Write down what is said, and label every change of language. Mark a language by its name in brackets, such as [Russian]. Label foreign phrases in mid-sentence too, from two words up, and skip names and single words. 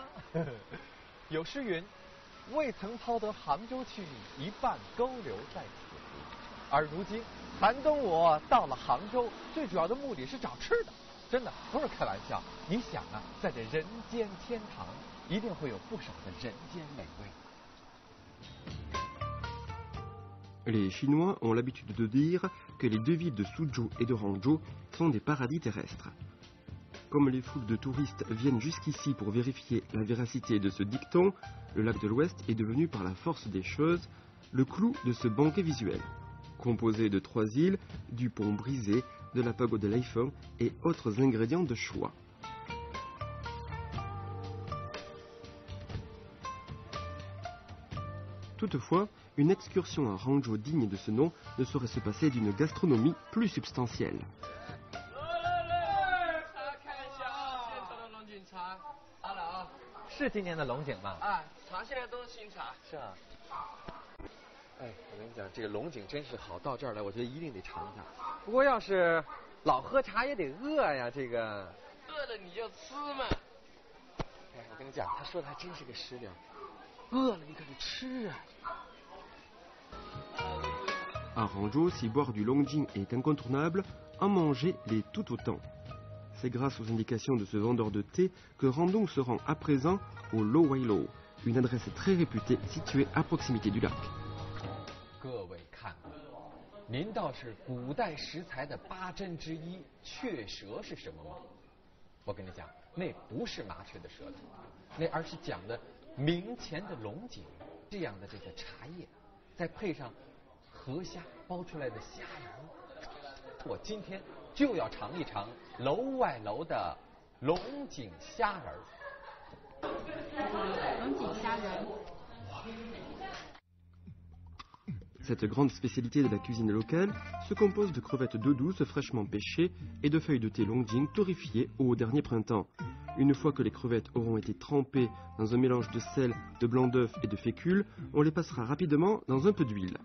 [Chinese] 有诗云：未曾抛得杭州去，一半勾留在此湖。而如今寒冬我到了杭州，最主要的目的是找吃的，真的不是开玩笑。你想啊，在这人间天堂，一定会有不少的人间美味。 [French] Les Chinois ont l'habitude de dire que les deux villes de Suzhou et de Hangzhou sont des paradis terrestres. Comme les foules de touristes viennent jusqu'ici pour vérifier la véracité de ce dicton, le lac de l'Ouest est devenu par la force des choses le clou de ce banquet visuel, composé de 3 îles, du pont brisé, de la pagode de l'Eifeng et autres ingrédients de choix. Toutefois, une excursion à Hangzhou digne de ce nom ne saurait se passer d'une gastronomie plus substantielle. [Chinese] 是今年的龙井吗？啊，茶现在都是新茶。是啊。哎，我跟你讲，这个龙井真是好，到这儿来，我觉得一定得尝一下。不过要是老喝茶也得饿呀，这个。饿了你就吃嘛。哎，我跟你讲，他说的还真是个实料。饿了你可得吃啊。 [French] À Hangzhou, si boire du longjing est incontournable, en manger l'est tout autant. C'est grâce aux indications de ce vendeur de thé que Randong se rend à présent au Lo Wai Lo, une adresse très réputée située à proximité du lac. [Chinese] 各位看过，您道是古代食材的8珍之一雀舌是什么吗？我跟你讲，那不是麻雀的舌头，那而是讲的明前的龙井这样的这个茶叶，再配上河虾煲出来的虾仁，我今天就要尝一尝楼外楼的龙井虾仁。龙井虾仁。 [French] Cette grande spécialité de la cuisine locale se compose de crevettes d'eau douce fraîchement pêchées et de feuilles de thé longjing torréfiées au dernier printemps. Une fois que les crevettes auront été trempées dans un mélange de sel, de blanc d'œuf et de fécule, on les passera rapidement dans un peu d'huile.